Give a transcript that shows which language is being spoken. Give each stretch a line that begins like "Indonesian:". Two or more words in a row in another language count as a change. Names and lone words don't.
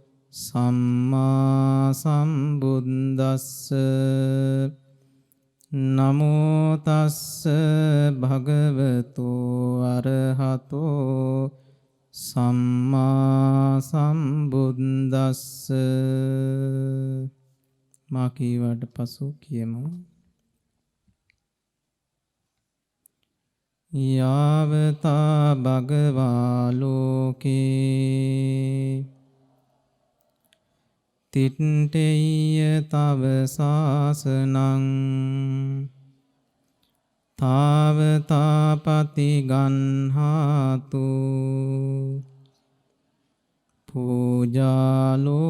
Pali: සම්මා සම්බුද්දස්ස නමෝ තස්ස භගවතෝ අරහතෝ සම්මා සම්බුද්දස්ස.
Sinhala: මා කීවට පසු කියමු.
Pali: යාවතා භගවා ලෝකේ තිට්ඨේය තව සාසනං තාවතාපති ගන්හාතු පූජා